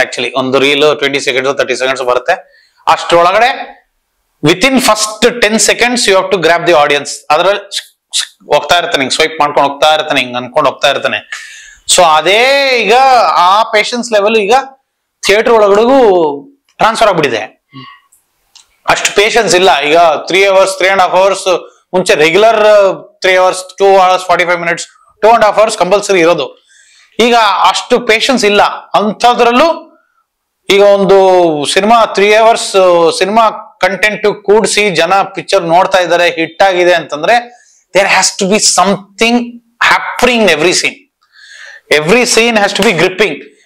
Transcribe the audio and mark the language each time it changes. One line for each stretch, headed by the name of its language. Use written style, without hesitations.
Kannada: Actually ಒಂದು reel 20 seconds 30 seconds ಬರುತ್ತೆ. ಅಷ್ಟರೊಳಗಡೆ
English: Within first 10 seconds you have to grab the audience.
Kannada: ಅದ್ರಲ್ಲಿ ಹೋಗ್ತಾ ಇರ್ತಾನೆ, ಹಿಂಗ್ ಸ್ವೈಪ್ ಮಾಡ್ಕೊಂಡು ಹೋಗ್ತಾ ಇರ್ತಾನೆ, ಹಿಂಗ್ ಅನ್ಕೊಂಡು ಹೋಗ್ತಾ ಇರ್ತಾನೆ. ಸೊ ಅದೇ ಈಗ ಆ ಪೇಷನ್ಸ್ ಲೆವೆಲ್ ಈಗ ಥಿಯೇಟರ್ ಒಳಗಡೆಗೂ ಟ್ರಾನ್ಸ್ಫರ್ ಆಗ್ಬಿಟ್ಟಿದೆ. ಅಷ್ಟು ಪೇಷನ್ಸ್ ಇಲ್ಲ ಈಗ. 3 hours 3.5 hours ಮುಂಚೆ regular 3 hours 2 hours 45 minutes 2.5 hours compulsory ಇರೋದು. ಈಗ ಅಷ್ಟು ಪೇಷನ್ಸ್ ಇಲ್ಲ. ಅಂಥದ್ರಲ್ಲೂ ಈಗ ಒಂದು ಸಿನಿಮಾ 3 hours ಸಿನಿಮಾ ಕಂಟೆಂಟ್ ಕೂಡಿಸಿ ಜನ ಪಿಕ್ಚರ್ ನೋಡ್ತಾ ಇದ್ದಾರೆ, ಹಿಟ್ ಆಗಿದೆ ಅಂತಂದ್ರೆ
English: There has to be something happening every scene has to be gripping.